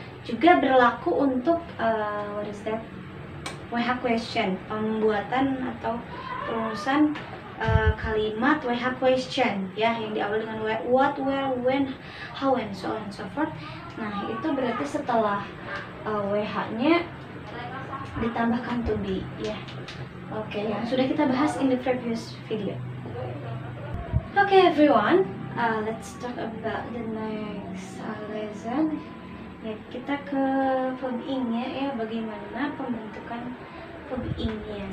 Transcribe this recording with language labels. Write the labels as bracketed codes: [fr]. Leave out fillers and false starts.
[id] Juga berlaku untuk [en] what is that? WH question, [id] pembuatan atau perumusan kalimat [en] WH question ya, [id] yang diawali dengan [en] what, where, when, how, and so on and so forth. [id] Nah, itu berarti setelah WH-nya ditambahkan to be ya. Oke, yang sudah kita bahas [en] in the previous video. Okay everyone, let's talk about the next lesson. [id] Ya, kita ke verb ing-nya ya, bagaimana pembentukan verb ing-nya.